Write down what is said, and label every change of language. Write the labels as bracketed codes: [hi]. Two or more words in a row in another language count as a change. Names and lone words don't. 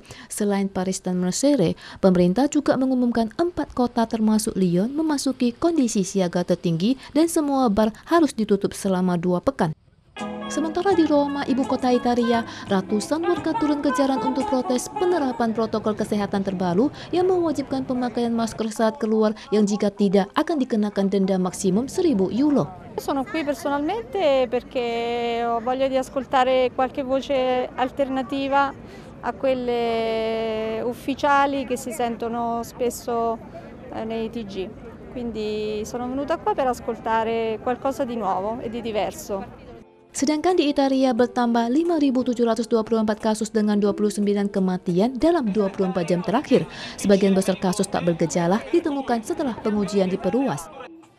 [id] Selain Paris dan Marseille, pemerintah juga mengumumkan 4 kota termasuk Lyon memasuki kondisi siaga tertinggi dan semua bar harus ditutup selama 2 pekan. Sementara di Roma, ibu kota Italia, ratusan warga turun ke jalan untuk protes penerapan protokol kesehatan terbaru yang mewajibkan pemakaian masker saat keluar yang jika tidak akan dikenakan denda maksimum 1.000 euro. [it] Sono qui personalmente perché ho voglia di ascoltare qualche voce alternativa a quelle ufficiali che si sentono spesso nei TG. Quindi sono venuta qua per ascoltare qualcosa di nuovo e di diverso. [id] Sedangkan di Italia bertambah 5.724 kasus dengan 29 kematian dalam 24 jam terakhir. Sebagian besar kasus tak bergejala ditemukan setelah pengujian diperluas.